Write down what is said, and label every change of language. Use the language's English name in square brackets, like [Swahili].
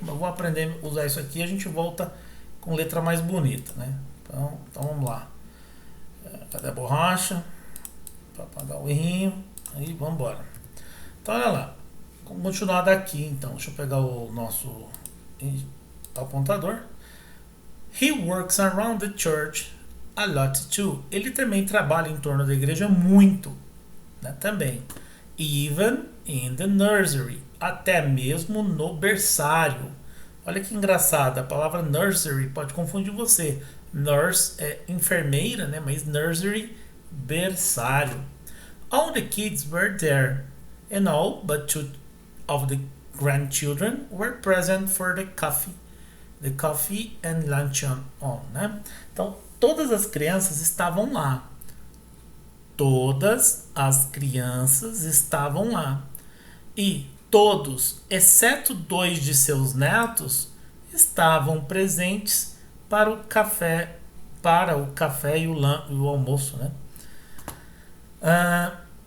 [Portuguese] Eu vou aprender a usar isso aqui e a gente volta com letra mais bonita, né? Então vamos lá. Cadê a borracha? Para apagar o errinho. Aí, vamos embora. Então, olha lá. Vamos continuar daqui, então. Deixa eu pegar o nosso apontador. [English] He works around the church a lot too. [Portuguese] Ele também trabalha em torno da igreja muito, né? Também. [English] Even in the nursery. [Portuguese] Até mesmo no berçário. Olha que engraçado. A palavra nursery pode confundir você. Nurse é enfermeira, né? Mas nursery, berçário. [English] All the kids were there, and all but two of the grandchildren were present for the coffee and luncheon on, né? Então, [Portuguese] todas as crianças estavam lá. Todas as crianças estavam lá. E todos, exceto 2 de seus netos, estavam presentes para o café e o almoço, né?